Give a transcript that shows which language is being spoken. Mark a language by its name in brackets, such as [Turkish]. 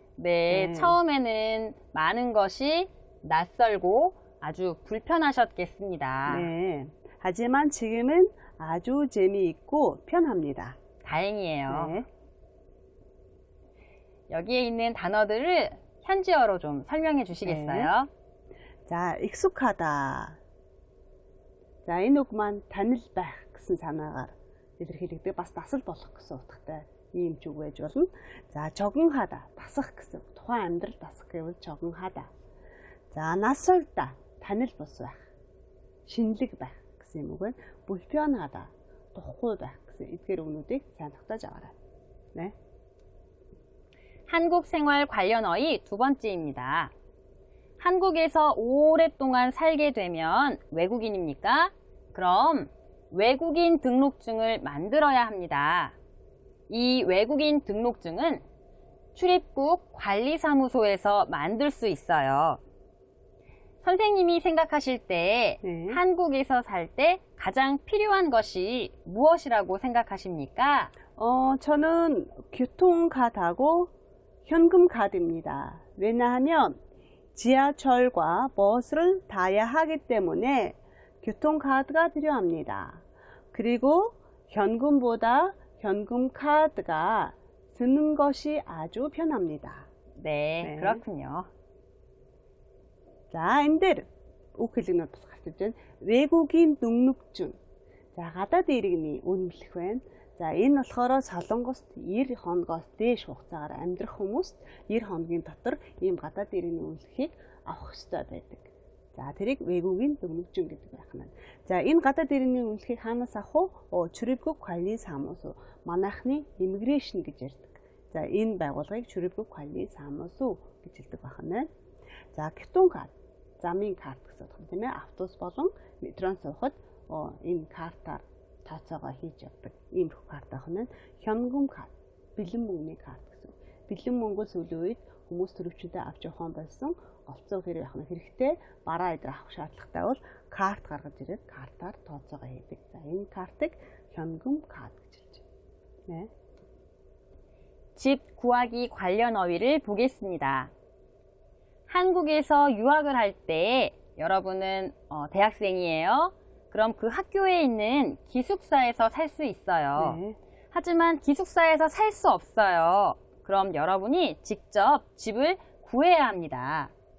[Korean] 네, 처음에는 많은 것이 낯설고 아주 불편하셨겠습니다. 네, 하지만 지금은 아주 재미있고 편합니다. 다행이에요. 네. 여기에 있는 단어들을 현지어로 좀 설명해 주시겠어요? 자, 익숙하다. [Mongolian] За энэ үг маань танил байх гэсэн санаагаар илэрхийлэгдэх бас дасал болох гэсэн утгатай ийм ч үг байж болно. За 적응하다, дасах гэсэн тухайн амьдрал дасах гэвэл 적응하다. За 낯설다, танил бус байх, шинэлэг байх гэсэн юм үг байна. 불편하다, духгүй байх гэсэн эдгээр үгнүүдийг сайн тогтоож аваарай. [Korean] 네. 한국 생활 관련 어휘 두 번째입니다. 한국에서 오랫동안 살게 되면 외국인입니까? 그럼 외국인 등록증을 만들어야 합니다. 이 외국인 등록증은 출입국 관리사무소에서 만들 수 있어요. 선생님이 생각하실 때 한국에서 살 때 가장 필요한 것이 무엇이라고 생각하십니까? 저는 교통카드하고 현금카드입니다. 왜냐하면 지하철과 버스를 타야 하기 때문에 교통카드가 필요합니다. 그리고 현금보다 현금카드가 쓰는 것이 아주 편합니다. 네, 그렇군요. [Mongolian] 자, энэ дээр үг хэлэгнүүд бас гарч ирж байна. [Korean] 외국인 등록증. [Mongolian] За, гадаад иргэний үнэмлэх байна. За энэ болохоор солонгост 90 хоногоос дээш хугацаагаар амьдрах хүмүүст 90 хоногийн дотор ийм гадаад иргэний үнэлэхийг авах ёстой байдаг. За тэрийг 외국인 등록증 гэдэг байх нь. За энэ гадаад иргэний үнэлэхийг хаанаас авах вэ? [Korean] 출입국 관리 사무소. [Mongolian] Манайхны immigration гэж ярьдаг. За энэ байгууллагыг 출입국 관리 사무소 гэж хэлдэг байх нь. За 교통카드, замын карт гэсэн үг тийм ээ. Автобус болон метронд суухад энэ картаар тооцоогоо хийж явдаг. Иймэрхүү карт авах нь 현금 карт, бэлэн мөнгөний карт гэсэн. Бэлэн мөнгөө сүүлийн үед хүмүүс төрөвчөндөө авч явах байсан. Голцоо хэрэг явах нь хэрэгтэй. Бараа идэр авах шаардлагатай бол карт гаргаж ирээд картаар тооцоогоо хийдэг. За энэ картыг 현금 카드 гэж хэлж байна. [Korean] 네. 집 구하기 관련 어휘를 보겠습니다. 한국에서 유학을 할 때 여러분은 대학생이에요. 그럼 그 학교에 있는 기숙사에서 살 수 있어요. 네. 하지만 기숙사에서 살 수 없어요. 그럼 여러분이 직접 집을 구해야 합니다.